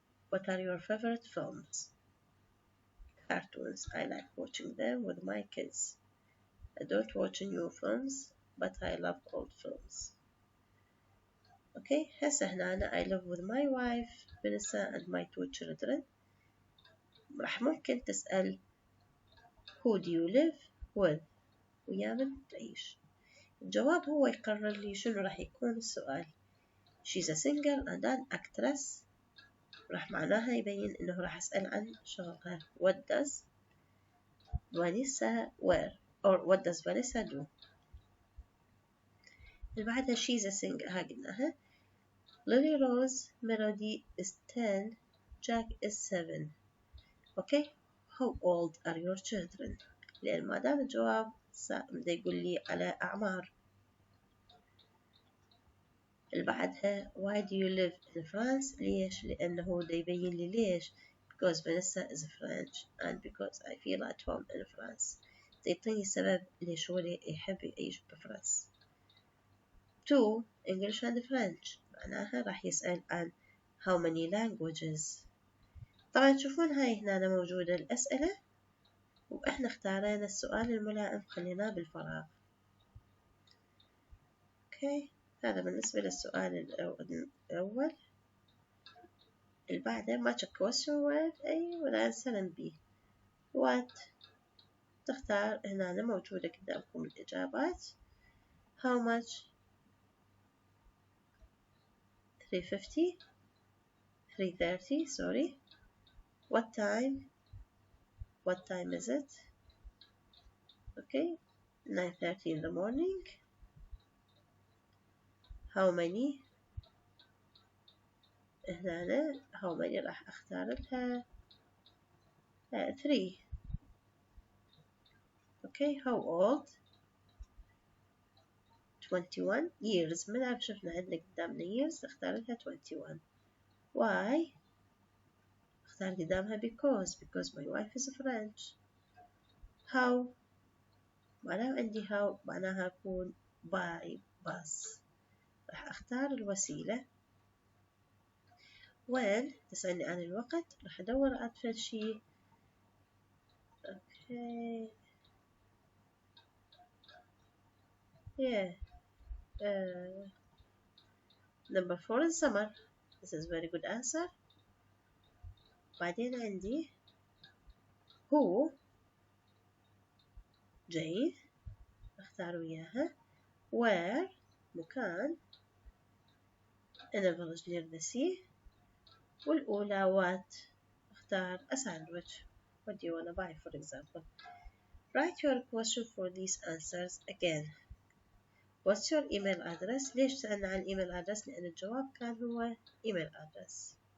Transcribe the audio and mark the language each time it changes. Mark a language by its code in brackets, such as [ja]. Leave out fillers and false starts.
[en] What are your favorite films? Cartoons. I like watching them with my kids. I don't watch new films, but I love old films. Okay, [ar] هسه هنا أنا [en] I live with my wife Vanessa and my 2 children. [ar] راح ممكن تسأل [en] who do you live with؟ [ar] ويا من تعيش؟ الجواب هو يقرر لي شنو راح يكون السؤال. [en] She's a singer and an actress. [ar] راح معناها يبين إنه راح أسأل عن شغلها. [en] What does Vanessa wear? Or what does Vanessa do? [ar] اللي بعدها [en] she's a singer. ها قلناها. Lily Rose Melody is 10. Jack is 7. Okay. How old are your children? [ar] لأن ما دام الجواب بده يقول لي على أعمار. اللي بعدها [en] why do you live in France؟ [ar] ليش؟ لأنه ده يبين لي ليش. [en] Because Vanessa is French and because I feel at home in France. [ar] يعطيني سبب ليش هو يحب يعيش بفرنسا. 2. [en] English and French. [ar] معناها راح يسأل عن [en] how many languages. [ar] طبعا تشوفون هاي هنا موجودة الأسئلة وإحنا اختارينا السؤال الملائم خليناه بالفراغ. أوكي. هذا بالنسبة للسؤال الأول. اللي بعده match a question word أي والأنسر B. what تختار هنا موجودة قدامكم الإجابات. [en] how much 350 330 sorry. what time is it? okay 9:30 in the morning. how many هنا how many [ar] راح أختار لها [en] 3. okay how old 21 years. [ar] من عارف شفنا عندنا قدامنا years اختار لها 21. [en] why [ar] اختار قدامها [en] because my wife is French. [ar] how معناها عندي how معناها أكون [en] by bus. [ar] راح أختار الوسيلة. when تسألني عن الوقت راح أدور على فد شي. [en] okay yeah number 4 in summer. this is very good answer. [ar] بعدين عندي who جيد اختار وياها. [en] where [ar] مكان [en] in a village near the sea. [ar] والأولى [en] what اختار a sandwich. what do you want to buy for example. write your question for these answers again. what's your email address؟ [ar] ليش سألنا عن [en] email address؟ [ar] لأن الجواب كان هو [en] email address.